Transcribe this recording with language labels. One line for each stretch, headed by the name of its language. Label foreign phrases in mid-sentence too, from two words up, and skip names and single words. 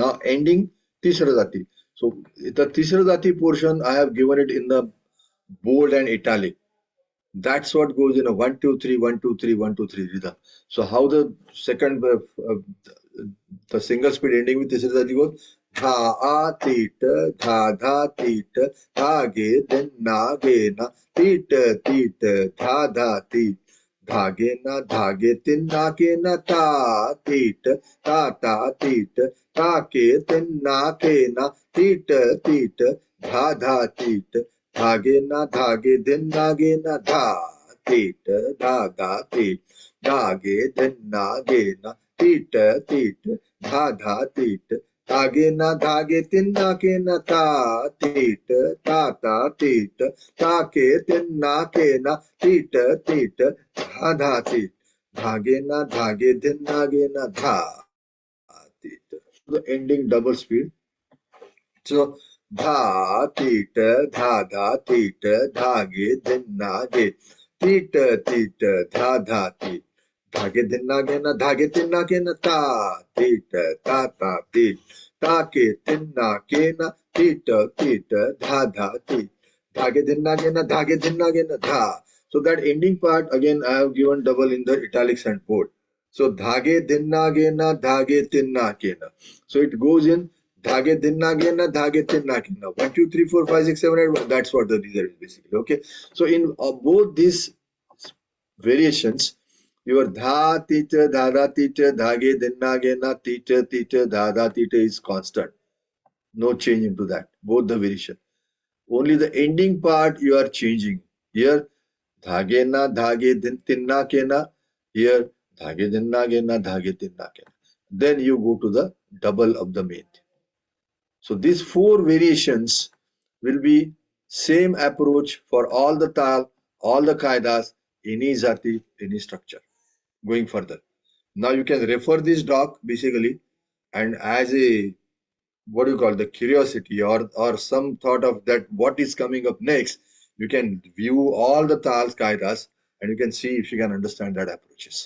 English: Now ending Tisra Jati. So the Tisra Jati portion I have given it in the bold and italic. That's what goes in a 1 2 3 1 2 3 1 2 3 rhythm. So how the second the single speed ending with this is that you go dha a tita dha dha tita dha ge then na ge na tita tita dha dha tit dha ge tin na ke na ta tita ta ta tita ta ke tin na ke na tita tita dha dha tita धागे ना धागे दिन नागे ना धा तीट धागा तीट धागे दिन नागे ना तीट तीट धा धा तीट धागे ना धागे तिन नाके ना ता तीट ता ता तीट ताके तिन नाके ना तीट तीट धा धा तीट धागे ना धागे दिन नागे ना धा तीट. The ending double speed. So dha tita dha dha tita dhage dhinnage tita tita dha dha tit dhage dhinnage na dhage tinnage na ta tita ta ta tit take tinnake na tita tita dha dha tit dhage dhinnage na dhage dhinnage na dha. So that ending part again I have given double in the italics and bold. So dhage dhinnage na dhage tinnake na. So it goes in Dhage dinna gena, dhage tinna gena. 1, 2, 3, 4, 5, 6, 7, 8. That's what the result is basically. Okay. So in both these variations, your dha teacher, dhada teacher, dhage dinna gena, teacher, dhada teacher is constant. No change into that. Both the variation. Only the ending part you are changing. Here, dhage na, dhage tinna kena. Here, dhage dinna gena, dhage tinna kena. Then you go to the double of the main. So these four variations will be same approach for all the tal, all the kaidas, any jati, any structure. Going further. Now you can refer this doc basically and as a what do you call the curiosity or some thought of that what is coming up next, you can view all the tals, kaidas and you can see if you can understand that approaches.